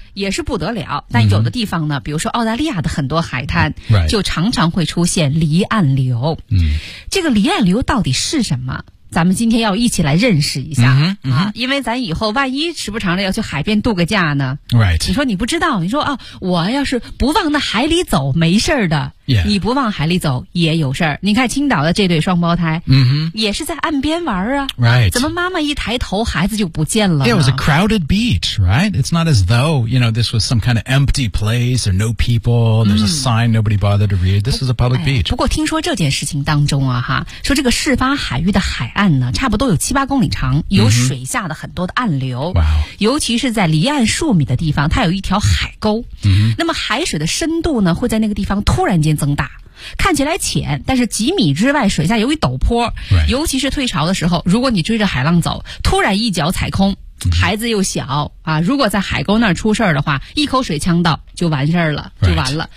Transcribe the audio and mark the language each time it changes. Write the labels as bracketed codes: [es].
[zh] 也是不得了，但有的地方呢、比如说澳大利亚的很多海滩、就常常会出现离岸流、这个离岸流到底是什么，咱们今天要一起来认识一下、因为咱以后万一时不常的要去海边度个假呢、 [en] right. [zh] 你说你不知道，你说、我要是不往那海里走没事的、 [en] yeah. [zh] 你不往海里走也有事儿。你看青岛的这对双胞胎、也是在岸边玩啊、 [en] right. [zh] 怎么妈妈一抬头孩子就不见了呢、 [en] yeah, it was a crowded beach, right? It's not as though, you know, this was some kind of empty place or no people, there's a sign nobody bothered to read. This is a public beach.、 [zh] 不过听说这件事情当中啊哈，说这个事发海域的海岸岸呢，差不多有7-8公里长，有水下的很多的暗流、尤其是在离岸数米的地方，它有一条海沟、那么海水的深度呢，会在那个地方突然间增大，看起来浅，但是几米之外水下有一陡坡、尤其是退潮的时候，如果你追着海浪走，突然一脚踩空，孩子又小啊，如果在海沟那儿出事儿的话，一口水呛到就完事儿了，就完了，